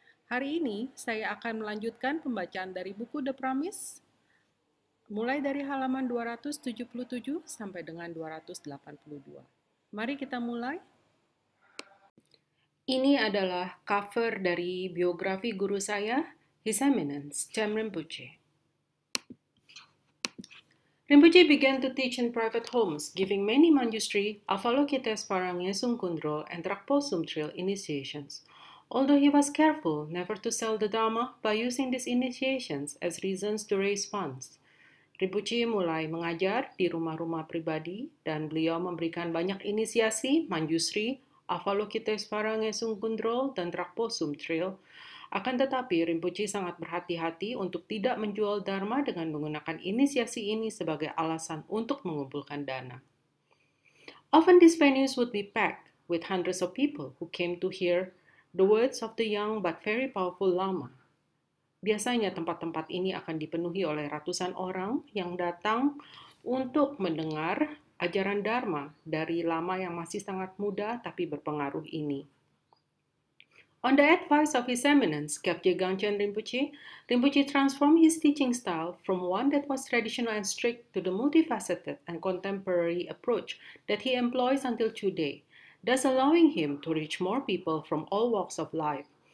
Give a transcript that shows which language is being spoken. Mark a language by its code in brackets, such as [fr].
[id] Hari ini saya akan melanjutkan pembacaan dari buku The Promise mulai dari halaman 277 sampai dengan 282. Mari kita mulai. Ini adalah cover dari biografi guru saya, His Eminence Cham Rinpoche. [en] Rinpoche began to teach in private homes, giving many Manjusri, Avalokitesvara Ngesung Kundro, and Drakpo Sumtril initiations. Although he was careful never to sell the Dharma by using these initiations as reasons to raise funds. [id] Rinpoche mulai mengajar di rumah-rumah pribadi dan beliau memberikan banyak inisiasi Manjusri, Avalokitesvara Ngesung Kundro, dan Drakpo Sumtril. Akan tetapi, Rinpoche sangat berhati-hati untuk tidak menjual Dharma dengan menggunakan inisiasi ini sebagai alasan untuk mengumpulkan dana. [en] Often these venues would be packed with hundreds of people who came to hear the words of the young but very powerful Lama. [id] Biasanya tempat-tempat ini akan dipenuhi oleh ratusan orang yang datang untuk mendengar ajaran Dharma dari Lama yang masih sangat muda tapi berpengaruh ini. [en] On the advice of His Eminence, Kyabje Gangchen Rinpoche, Rinpoche transformed his teaching style from one that was traditional and strict to the multifaceted and contemporary approach that he employs until today, thus allowing him to reach more people from all walks of life.